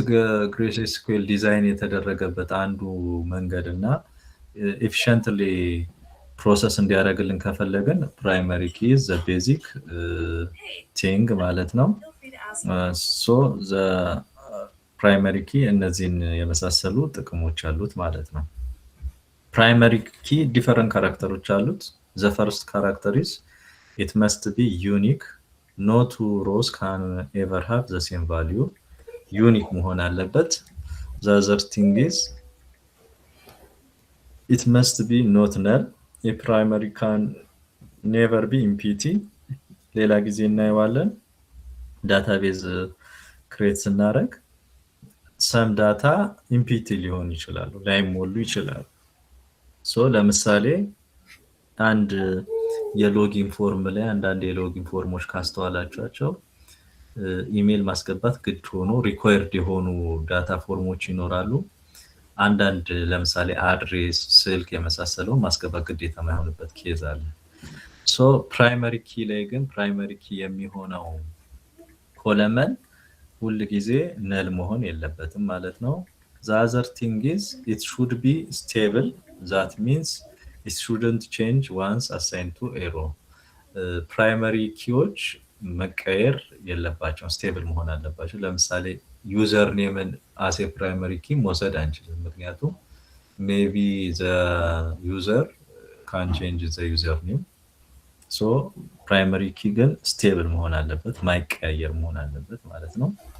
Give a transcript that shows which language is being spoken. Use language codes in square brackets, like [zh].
[am] PostgreSQL ዲዛይን የተደረገበት አንዱ መንገድና efficiently ፕሮሰስ እንዲያደርግልን ከፈለግን [en] primary key is the basic thing [am] ማለት ነው። [en] So the primary key [am] እነዚህን የመሳሰሉ ጥቅሞች አሉት ማለት ነው። Primary key different characters አሉት። [en] The first character is it must be unique. No two rows can ever have the same value. [am] Unique መሆን አለበት። [en] The other thing is it must be not null. A primary can never be empty. [am] ሌላ ጊዜ እናየዋለን። ዳታቤዝ ክሬት ስናደርግ [en] some data empty [am] ሊሆን ይችላሉ፣ ላይሞሉ ይችላሉ። ሶ ለምሳሌ አንድ የሎጊን ፎርም ላይ አንዳንድ የሎጊን ፎርሞች ካስተዋላችኋቸው ኢሜል ማስገባት ግድ ሆኖ ሪኳየርድ የሆኑ ዳታ ፎርሞች ይኖራሉ። አንዳንድ ለምሳሌ አድሬስ፣ ስልክ የመሳሰለው ማስገባት ግዴታ የማይሆንበት ኬዝ አለ። ሶ ፕራይመሪ ኪ ላይ ግን ፕራይመሪ ኪ የሚሆነው ኮለመን ሁሉ ጊዜ ነል መሆን የለበትም ማለት ነው። [en] The other thing is it should be stable. That means it shouldn't change once assigned to a row. [am] ፕራይመሪ ኪዎች መቀየር የለባቸውም፣ ስቴብል መሆን አለባቸው። ለምሳሌ ዩዘር ኔምን አሴ ፕራይመሪ ኪ መውሰድ አንችልም፣ ምክንያቱም [en] ሜቢ ዘ ዩዘር ካን ቼንጅ ዘ ዩዘር ኔም። [am] ሶ ፕራይመሪ ኪ ግን ስቴብል መሆን አለበት፣ ማይቀያየር መሆን አለበት ማለት ነው።